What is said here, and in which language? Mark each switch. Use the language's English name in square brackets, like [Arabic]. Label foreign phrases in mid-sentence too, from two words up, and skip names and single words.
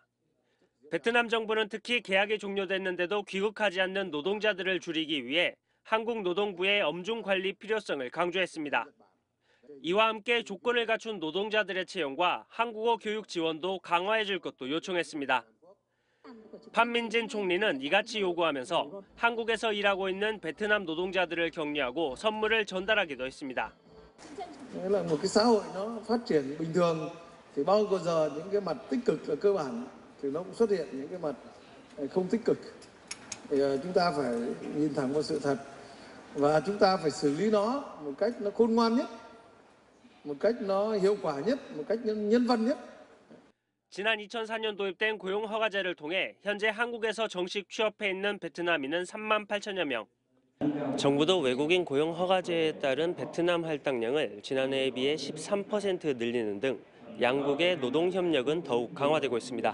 [Korean] 베트남 정부는 특히 계약이 종료됐는데도 귀국하지 않는 노동자들을 줄이기 위해 한국 노동부의 엄중 관리 필요성을 강조했습니다. 이와 함께 조건을 갖춘 노동자들의 채용과 한국어 교육 지원도 강화해 줄 것도 요청했습니다. 판민진 총리는 이같이 요구하면서 한국에서 일하고 있는 베트남 노동자들을 격려하고 선물을 전달하기도 했습니다. [Vietnamese] Nghĩa là một cái xã hội nó phát triển bình thường thì bao giờ những cái mặt tích cực là cơ bản thì nó cũng xuất hiện những cái mặt không tích cực. Thì chúng ta phải nhìn thẳng vào sự thật và chúng ta phải xử lý nó một cách nó khôn ngoan nhất, một cách nó hiệu quả nhất, một cách nhân văn nhất. [Korean] 지난 2004년 도입된 고용허가제를 통해 현재 한국에서 정식 취업해 있는 베트남인은 3만 8천여 명. 정부도 외국인 고용허가제에 따른 베트남 할당량을 지난해에 비해 13% 늘리는 등 양국의 노동협력은 더욱 강화되고 있습니다.